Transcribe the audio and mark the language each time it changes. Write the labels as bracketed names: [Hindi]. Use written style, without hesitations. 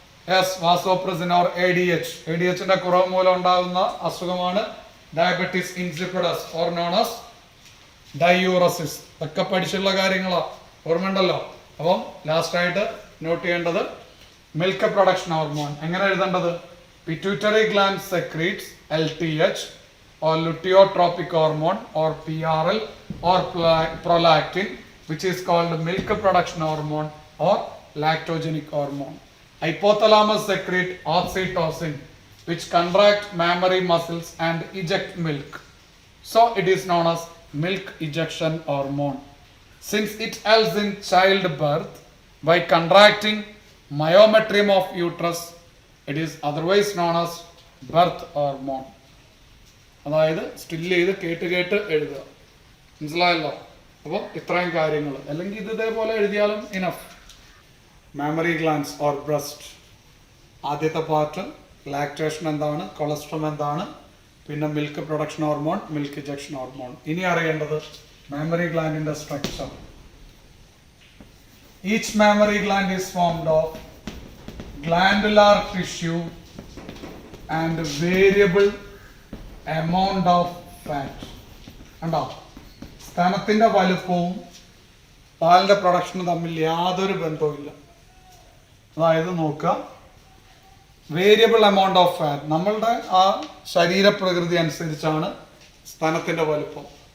[English] Yes, vasopressin or ADH. [Malayalam] ADHന്റെ കുറവ് മൂലം ഉണ്ടാകുന്ന അസുഖമാണ് [English] Diabetes insipidus or known as diuresis. [Malayalam] ഇതൊക്കെ പഠിച്ചുള്ള കാര്യങ്ങളാ, ഓർമ്മയുണ്ടല്ലോ. അപ്പം ലാസ്റ്റ് ആയിട്ട് നോട്ട് ചെയ്യേണ്ടത് മിൽക്ക് പ്രൊഡക്ഷൻ ഹോർമോൺ. എങ്ങനെ എഴുതേണ്ടത്? [English] Pituitary gland secretes LTH or luteotropic hormone or PRL or prolactin, which is called milk production hormone or lactogenic hormone. Hypothalamus secrete oxytocin, which contract mammary muscles and eject milk. So it is known as milk ejection hormone. Since it helps in childbirth by contracting myometrium of uterus, it is otherwise known as birth hormone. [Malayalam] അതായത് still ചെയ്ത് കേട്ട് എഴുതുക. മനസ്സിലായല്ലോ? അപ്പോൾ ഇത്രയും കാര്യങ്ങൾ, അല്ലെങ്കിൽ ഇത് ഇതേപോലെ എഴുതിയാലും enough. Mammary glands or breast. ആദ്യത്തെ പാർട്ട് ലാക്ടേഷൻ എന്താണ്, കൊളസ്ട്രം എന്താണ്, പിന്നെ milk production hormone, milk ejection hormone. ഇനി അറിയേണ്ടത് mammary ഗ്ലാൻഡിന്റെ structure. [English] Each mammary gland is formed of glandular tissue and variable amount of fat. [Malayalam] കണ്ടോ, സ്തനത്തിന്റെ വലുപ്പവും പാലിന്റെ പ്രൊഡക്ഷനും തമ്മിൽ യാതൊരു ബന്ധവുമില്ല. അതായത് നോക്കുക, വേരിയബിൾ എമൗണ്ട് ഓഫ് ഫാറ്റ്, നമ്മളുടെ ആ ശരീരപ്രകൃതി അനുസരിച്ചാണ് സ്തനത്തിന്റെ വലുപ്പം.